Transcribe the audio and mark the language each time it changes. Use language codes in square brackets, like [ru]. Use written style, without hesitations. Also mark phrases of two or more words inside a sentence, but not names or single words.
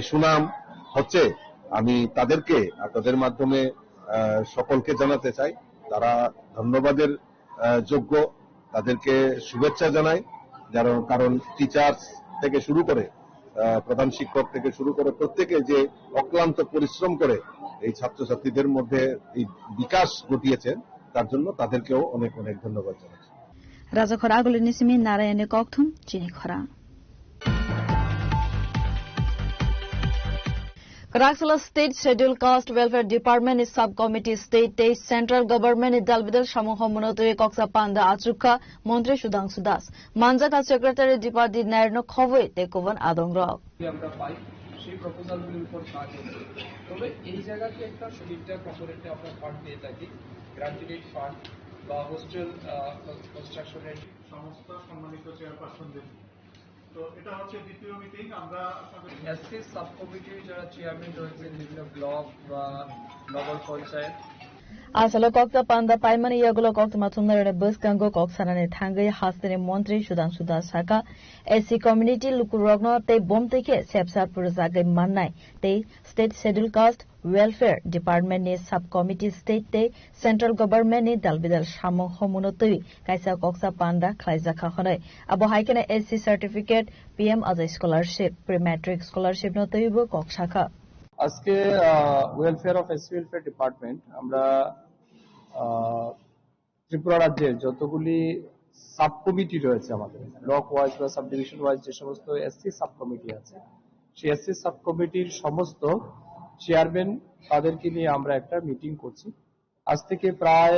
[bn] সুনাম হচ্ছে আমি তাদেরকে তাদের মাধ্যমে সকলকে জানাতে চাই তারা ধন্যবাদের যোগ্য তাদেরকে শুভেচ্ছা জানাই কারণ টিচার্স থেকে শুরু করে প্রধান শিক্ষক থেকে শুরু করে প্রত্যেকে যে অক্লান্ত পরিশ্রম করে এই ছাত্রছাত্রীদের মধ্যে এই বিকাশ ঘটিয়েছেন তার জন্য তাদেরকেও অনেক অনেক ধন্যবাদ জানাচ্ছি [trp] Raja Khoragul Nisimi Narayane Kokthum Chini Khorang Karakhala State Scheduled Caste Welfare Department is Subcommittee State Day Central Government is Dalbidal Shamuho Monotoi Koksa Panda Achukha Montri Sudhanshu Das Manjaka Secretary Dipati Nairno Khowei Tekovan Adong Rok [bn] আমরা পাই সেই প্রপোজালগুলোর উপর কাজ হচ্ছে তবে এই জায়গাতে একটা সুবিধা কর্পোরেটে আমরা ফান্ড পেয়ে থাকি [en] graduate fund [bn] বা [en] hostel construction's [bn] সমস্ত সম্মানিত চেয়ারপারসনদের তো এটা হচ্ছে দ্বিতীয় মিটিং আমরা [en] SC sub committee's [bn] যারা চেয়ারম্যান রয়েছেন বিভিন্ন ব্লক বা নগর পঞ্চায়েত [trp] Asalo Kokta Panda Paimani Yagulo Kokta Matunare Buskango Koksanane Tangai Hastane Montri Shudanshu Das Saka [en] SC Community [trp] Lukurogno Te Bomteke Sepsar Purzagai Manai Te State Scheduled Caste Welfare Department ni Subcommittee State Te Central Government ni Dalbidal Shamo Homunotui Kaisa Koksa Panda Klaizaka Honai Abo Haikene [en] SC Certificate PM as a Scholarship Pre-Matric Scholarship [trp] Notuibo Kokshaka [bn] আজকে [en] Welfare of SC Welfare Department [bn] আমরা ত্রিপুরা রাজ্যের যতগুলি [en] sub committee [bn] রয়েছে আমাদের [en] block wise [bn] বা [en] sub division wise [bn] যে সমস্ত [en] SC sub committee [bn] আছে সেই [en] SC sub committee's [bn] সমস্ত চেয়ারম্যান তাদেরকে নিয়ে আমরা একটা মিটিং করছি আজ থেকে প্রায়